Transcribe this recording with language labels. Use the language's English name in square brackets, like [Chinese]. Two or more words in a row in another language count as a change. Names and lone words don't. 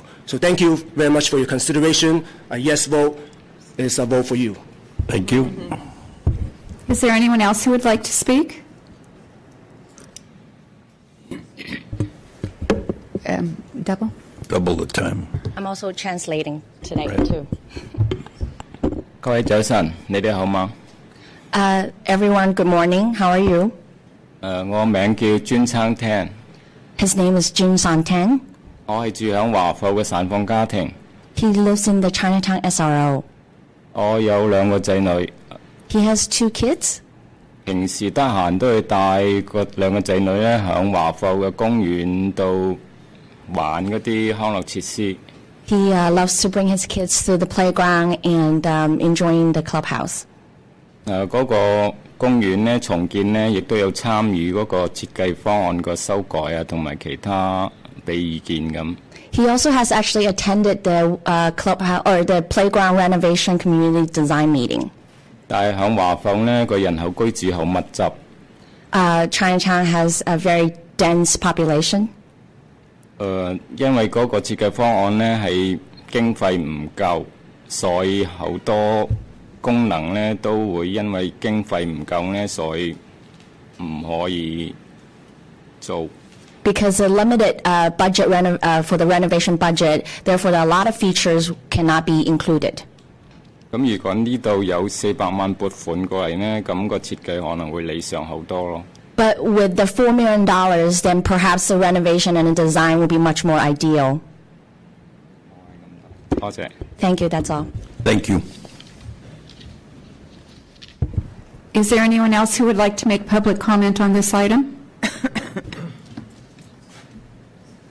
[English] So thank you very much for your consideration. A yes vote is a vote for you. Thank you. Is there anyone else who would like to speak? Double the time. I'm also translating today, too. [Cantonese] 各位早晨，你哋好嗎？ [English] Everyone, good morning. How are you? [Cantonese] 我名叫專餐廳， [English] His name is Jun Santan. [Cantonese] 我係住響華埠嘅散放家庭。 [English] He lives in the Chinatown SRO. [Cantonese] 我有兩個仔女， [English] He has 2 kids. [Cantonese] 平時得閒都會帶兩個仔女咧響華埠嘅公園度玩嗰啲康樂設施。 [English] He loves to bring his kids to the playground and enjoying the clubhouse. [Cantonese] 嗰個公園咧重建咧，亦都有參與嗰個設計方案個修改啊，同埋其他俾意見咁。 [English] He also has actually attended the clubhouse or the playground renovation community design meeting. [Cantonese] 但係響華埠咧個人口居住好密集。 [English] Chinatown has a very dense population. [Cantonese] 因為嗰個設計方案咧係經費唔夠，所以好多功能咧都會因為經費唔夠咧，所以唔可以做。 [English] Because the limited budget for the renovation budget, therefore a lot of features cannot be included. [Cantonese] 咁如果呢度有400萬撥款過嚟咧，咁個設計可能會理想好多咯。 [English] But with the $4 million, then perhaps the renovation and the design will be much more ideal. [Cantonese] 多謝。 [English] Thank you, that's all. Thank you. Is there anyone else who would like to make public comment on this item?